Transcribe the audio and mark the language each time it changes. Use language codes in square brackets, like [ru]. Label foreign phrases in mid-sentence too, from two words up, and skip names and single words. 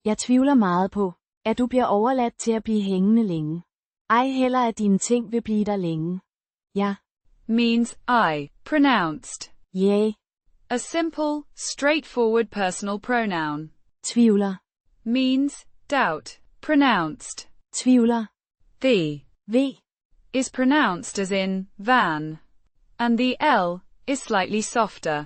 [da] Jeg tvivler meget på, at du bliver overladt til at blive hængende længe. Ej heller at dine ting vil blive der længe. Ja. [en] Means I, pronounced. Yeah. A simple, straightforward personal pronoun. [da] Tvivler. [en] Means doubt, pronounced. [da] Tvivler. [en] The V is pronounced as in van, and the L is slightly softer.